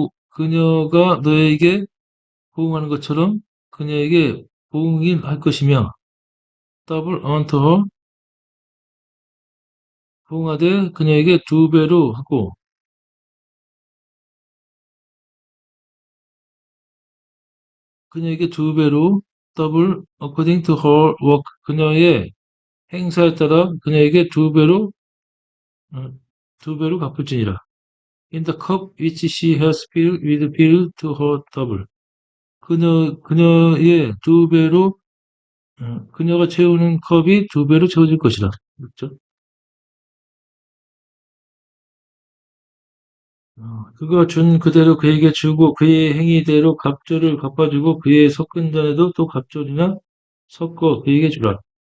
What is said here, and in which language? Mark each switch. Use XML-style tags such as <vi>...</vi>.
<ko>그녀가 너에게 보응하는 것처럼 그녀에게 보응할 것이며,</ko> <en>double unto her,</en> <ko>보응하되 그녀에게 2배로 하고, 그녀에게 2배로,</ko> <en>double according to her work,</en> <ko>그녀의 행사에 따라 그녀에게 2배로 갚을지니라.</ko> <en>In the cup which she has filled with fill to her double.</en> <ko>그녀의 2배로, 그녀가 채우는 컵이 2배로 채워질 것이라. 그렇죠? 그가 준 그대로 그에게 주고 그의 행위대로 갑절을 갚아주고 그의 섞은 잔에도 또 갑절이나 섞어 그에게 주라.</ko>